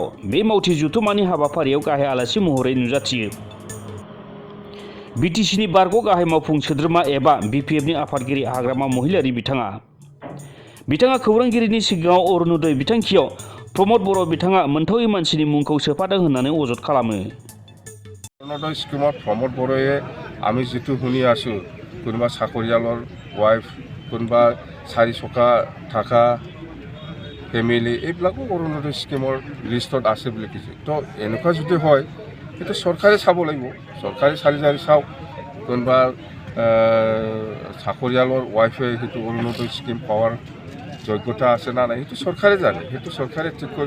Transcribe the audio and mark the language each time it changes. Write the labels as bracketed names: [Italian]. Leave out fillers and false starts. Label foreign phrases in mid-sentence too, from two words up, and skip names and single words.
[Bodo] बे मावथि जुथुमानि हाबाफारियाव गाहाय आलासि महरै नुजाथियो बिटिसिनि बारग' गाहाय मावफुं सोद्रोमा एबा बिपिएफनि आफादगिरि हाग्रामा महिलारि बिथाङा खौरांगिरिनि सिगाङाव अरुणोदय बिथांखियाव प्रमद बर' बिथाङा मोनथावै मानसिनि मुंखौ सोफादों होननानै अजद खालामो। [Assamese] অৰুণোদয় স্কিমত প্ৰমোদ বড়োৱে আমি যিটো শুনি আছোঁ, কোনোবা চাকৰিয়ালৰ ৱাইফ, কোনোবা 4 চকা থকা ফেমিলি, এইবিলাকো অৰুণোদয় স্কিমৰ লিষ্টত আছে বুলি কৈছে। তো এনেকুৱা যদি হয় সেইটো চৰকাৰে চাব লাগিব, চৰকাৰে চালি চাওক কোনোবা চাকৰিয়ালৰ ৱাইফে সেইটো অৰুণোদয় স্কিম পোৱাৰ যোগ্যতা আছে না নাই সেইটো চৰকাৰে জানে, সেইটো চৰকাৰে ঠিক কৰিব।